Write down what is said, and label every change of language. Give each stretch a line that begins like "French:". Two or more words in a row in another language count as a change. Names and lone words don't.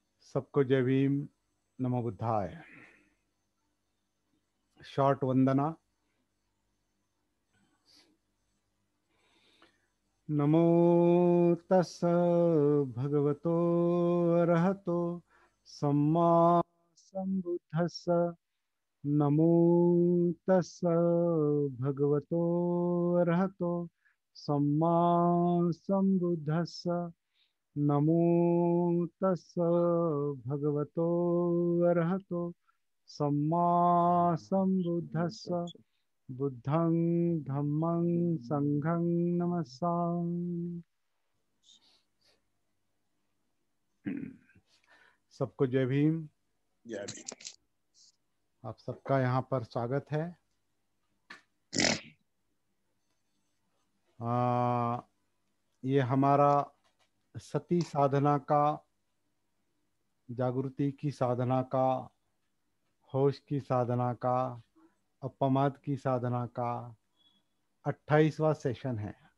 Hindi: सबको जय भीम,
Pali: नमो बुद्धाय।
Hindi: शॉर्ट वंदना।
Pali: नमो तस् भगवतो अरहतो सम्मा संबुद्धस्स। नमो तस् भगवतो अरहतो सम्मा संबुद्धस्स। नमो तस् भगवतो अरहतो सम्मा संबुद्धस्स। बुद्धं धम्मं संघं नमस्सामि।
Hindi: सबको जय भीम। जय भीम। आप सबका यहाँ पर स्वागत है। ये हमारा सती साधना का, जागृति की साधना का, होश की साधना का, अपमाद की साधना का 28वां सेशन है।